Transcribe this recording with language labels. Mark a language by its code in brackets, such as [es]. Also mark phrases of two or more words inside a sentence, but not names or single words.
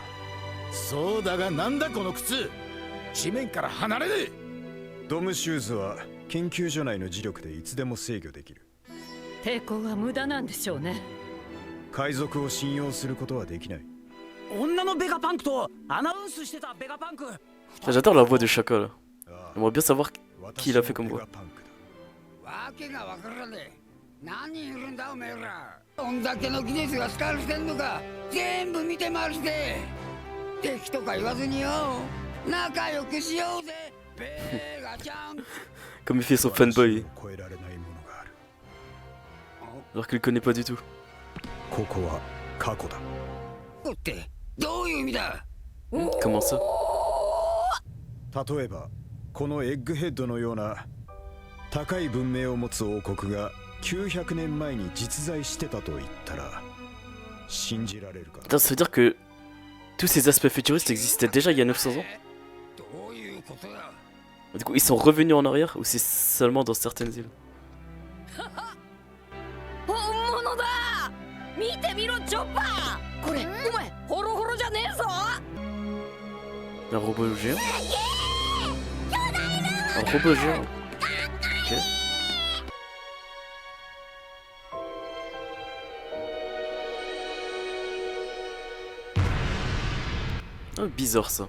[ja] そうだがなんだこの靴。地面から離れねえ。ドムシューズは研究所内の磁力でいつでも制御できる。抵抗は無駄なんでしょうね。海賊を信用することはできない。女のベガパンクとアナウンスしてたベガパンク。 [fr] J'adore la voix de Shaka là. J'aimerais bien savoir qui l'a fait comme voix. [ja] わけがわからねえ。何人いるんだおめえら。どんだけの技術が使われてんのか全部見て回して。敵とか言わずによ。仲良くしようぜ。ベガちゃん。 [fr] Comme il fait son fanboy. Alors qu'il le connaît pas du tout. [ja] ここは過去だ。個ってどういう意味だ？ [fr] Comment ça? [ja] 例えばこのエッグヘッドのような高い文明を持つ王国が900年前に実在してたと言ったら信じられるか？ [fr] Attends, ça veut dire que tous ces aspects futuristes existaient déjà il y a 900 ans? [ja] どういうことだ？ [fr] Du coup, ils sont revenus en arrière ou c'est seulement dans certaines îles? [ja] 本物だ。見てみろチョッパー。これお前ホロホロじゃねえぞ。 [fr] Un robot géant? Un robot géant? Ok. Ah, bizarre ça.